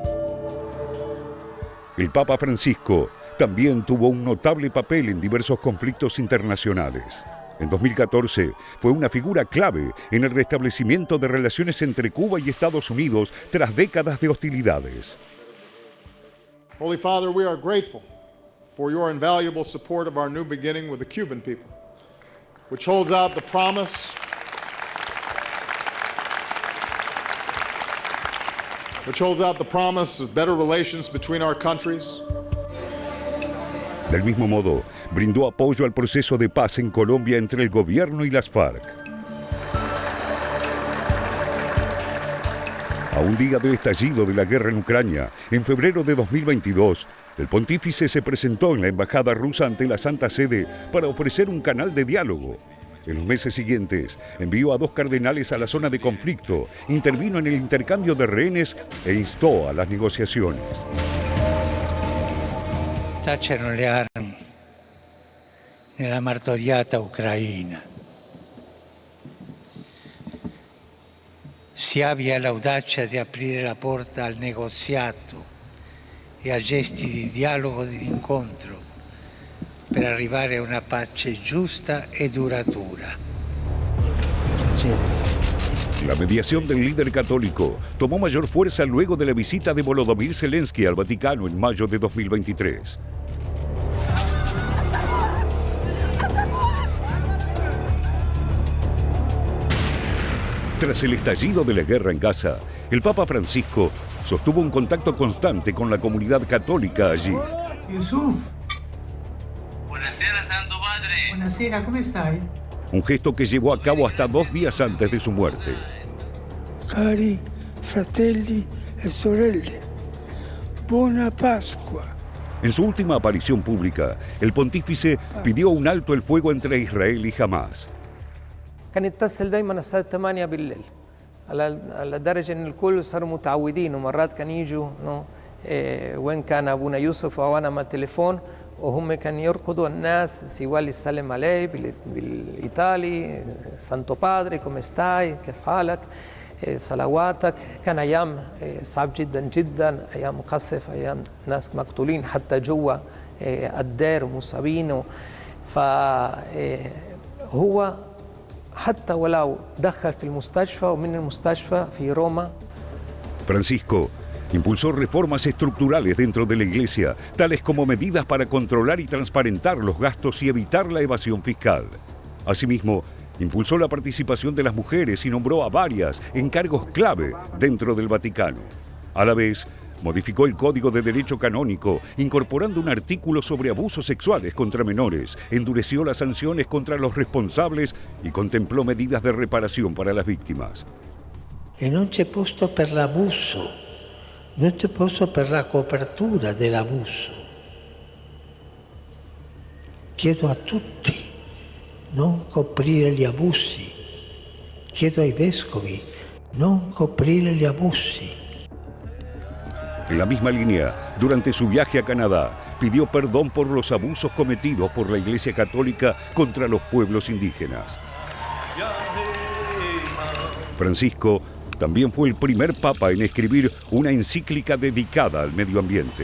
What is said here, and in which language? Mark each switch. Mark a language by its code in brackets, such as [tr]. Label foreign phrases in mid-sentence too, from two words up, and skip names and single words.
[es] El Papa Francisco también tuvo un notable papel en diversos conflictos internacionales. En 2014 fue una figura clave en el restablecimiento de relaciones entre Cuba y Estados Unidos tras décadas de hostilidades. [en] Holy Father, we are grateful for your invaluable support of our new beginning with the Cuban people, which holds out the promise of better relations between our countries. [es] Del mismo modo, brindó apoyo al proceso de paz en Colombia entre el gobierno y las FARC. A un día del estallido de la guerra en Ucrania, en febrero de 2022, el pontífice se presentó en la embajada rusa ante la Santa Sede para ofrecer un canal de diálogo. En los meses siguientes, envió a 2 cardenales a la zona de conflicto, intervino en el intercambio de rehenes e instó a las negociaciones. [it] Tacciano le armi nella martoriata Ucraina. Si abbia l'audacia di aprire la porta al negoziato e a gesti di dialogo e di incontro per arrivare a una pace giusta e duratura. [es] La mediación del líder católico tomó mayor fuerza luego de la visita de Volodymyr Zelensky al Vaticano en mayo de 2023. Tras el estallido de la guerra en Gaza, el Papa Francisco sostuvo un contacto constante con la comunidad católica allí. [it] Yusuf. Buonasera, Santo Padre. Buonasera, [es] ¿cómo estás? Un gesto que llevó a cabo hasta 2 días antes de su muerte. [it] Cari fratelli e sorelle, buona Pascua. [es] En su última aparición pública, el pontífice pidió un alto el fuego entre Israel y Hamás. [ar] كان يتصل دايما الساعة 8 بالليل على درجة ان الكل صاروا متعودين ومرات كان يجوا وين كان ابونا يوسف او انا مع التليفون وهم كانوا يرقدوا الناس سيوالي يسلم عليه بالايطالي [it] Santo Padre come stai [ar] كيف حالك صلواتك. كان ايام صعب جدا جدا، ايام مقصف، ايام ناس مقتولين حتى جوا الدير مصابين. فهو حتى ولو دخل في المستشفى ومن المستشفى في روما. [es] Francisco impulsó reformas estructurales dentro de la Iglesia, tales como medidas para controlar y transparentar los gastos y evitar la evasión fiscal. Asimismo, impulsó la participación de las mujeres y nombró a varias en cargos clave dentro del Vaticano. A la vez, Modificó el Código de Derecho Canónico, incorporando un artículo sobre abusos sexuales contra menores, endureció las sanciones contra los responsables y contempló medidas de reparación para las víctimas. [it] E non c'è posto per l'abuso, non c'è posto per la copertura dell'abuso. Chiedo a tutti non coprire gli abusi, chiedo ai vescovi non coprire gli abusi. [es] En la misma línea, durante su viaje a Canadá, pidió perdón por los abusos cometidos por la Iglesia Católica contra los pueblos indígenas. Francisco también fue el primer papa en escribir una encíclica dedicada al medio ambiente.